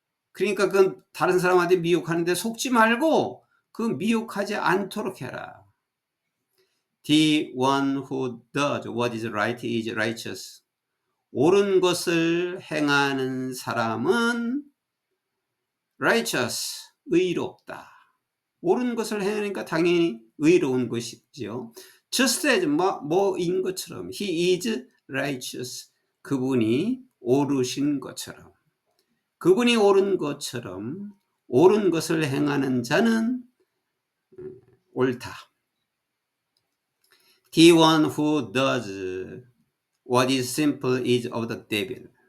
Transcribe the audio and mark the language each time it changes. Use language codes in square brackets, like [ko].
[ko] 그러니까 그 다른 사람한테 미혹하는데 속지 말고 그 미혹하지 않도록 해라. [en] The one who does what is right is righteous. [ko] 옳은 것을 행하는 사람은 [en] righteous, [ko] 의롭다. 옳은 것을 행하니까 당연히 의로운 것이죠. [en] Just as [ko] 뭐인 것처럼, [en] he is righteous. [ko] 그분이 옳으신 것처럼, 그분이 옳은 것처럼 옳은 것을 행하는 자는 옳다. [en] The one who does what is simple is of the devil.